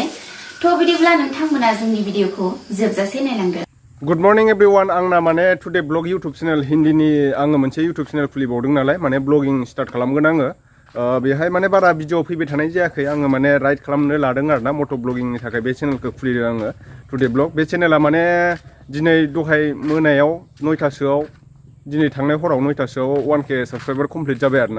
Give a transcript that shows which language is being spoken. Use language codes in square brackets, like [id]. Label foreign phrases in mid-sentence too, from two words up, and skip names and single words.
[brx] थ' बिदिब्ला नोंथांमोना जोंनि भिडिअखौ जोबजासे नायलांदो। [en] Good morning everyone, [brx] आंना माने [en] today vlog [brx] YouTube चेनेल हिन्दीनि आङो मोनसे YouTube चेनेल खुलिबावदों नालाय माने [en] vlogging start [brx] खालामगोन आङो। बेहाय माने बारा भिडिअ फैबाय थानाय जायाखै आङो माने राइड खालामनो लादों आरोना [en] moto vlogging [brx] थाखाय बे चेनेलखौ खुलिदों आङो [en] today vlog. [brx] बे चेनेला माने दिनै दहाय मोनायाव 9टासोआव दिनै थांनाय हराव 9टासोआव [en] 1K subscriber complete [brx] जाबाय आरोना।